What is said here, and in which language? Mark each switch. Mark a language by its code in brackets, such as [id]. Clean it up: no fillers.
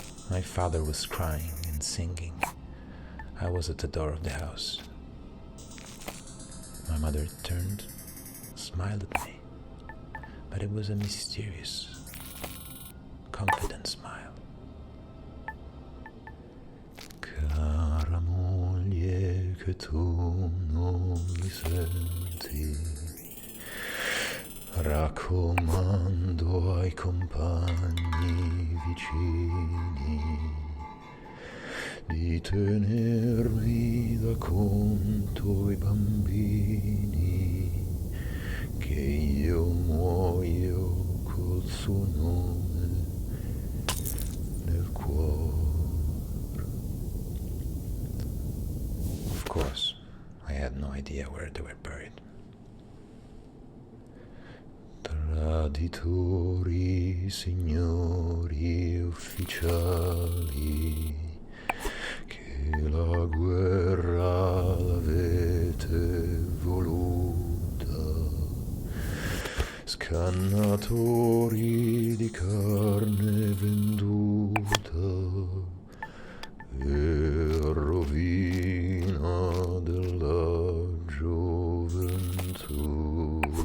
[en] My father was crying and singing. I was at the door of the house. My mother turned, smiled at me, but it was a mysterious, confident smile. [it] Cara moglie, che tu non mi senti, raccomando ai compagni vicini di tenermi da conto i bambini, che io muoio col suo nome nel cuore. [en] course, I had no idea where they were buried. [it] Traditori, signori ufficiali, che la guerra l'avete voluta, scannatori di carne venduta e rovina della gioventù.